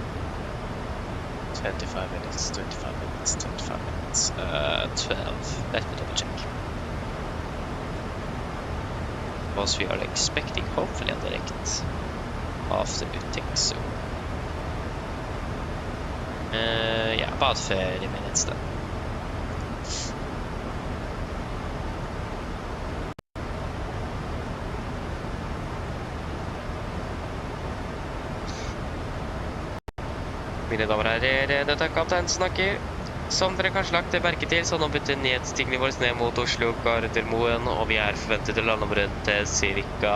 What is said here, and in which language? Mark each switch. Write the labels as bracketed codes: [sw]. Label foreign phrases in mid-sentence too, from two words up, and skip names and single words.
[en] 25 minutes, 25 minutes, 25 minutes, 12. Let me double check. Because we are expecting hopefully a direct after meeting, so yeah, about 30 minutes then. [no] Mine damer og herrer, dette er kaptein snakker. Som dere kanskje lagt merke til, så nå bytter nedstigningen vår ned mot Oslo Gardermoen, og vi er forventet til å lande om rundt ca.